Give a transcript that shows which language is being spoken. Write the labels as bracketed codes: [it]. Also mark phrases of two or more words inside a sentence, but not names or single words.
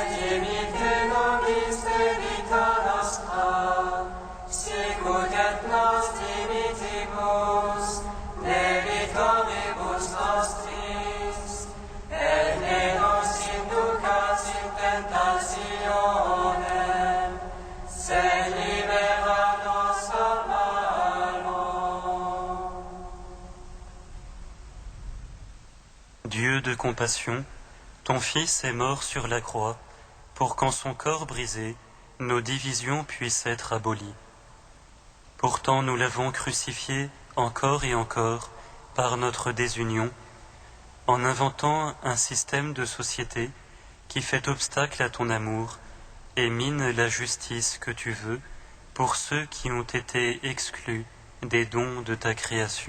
[la] dimitte nobis debita nostra, sicut et nos dimittimus debitoribus nostris, et ne nos inducas in tentationem, sed libera nos a malo. [fr] Dieu de compassion, ton Fils est mort sur la croix, pour qu'en son corps brisé, nos divisions puissent être abolies. Pourtant nous l'avons crucifié encore et encore par notre désunion, en inventant un système de société qui fait obstacle à ton amour et mine la justice que tu veux pour ceux qui ont été exclus des dons de ta création.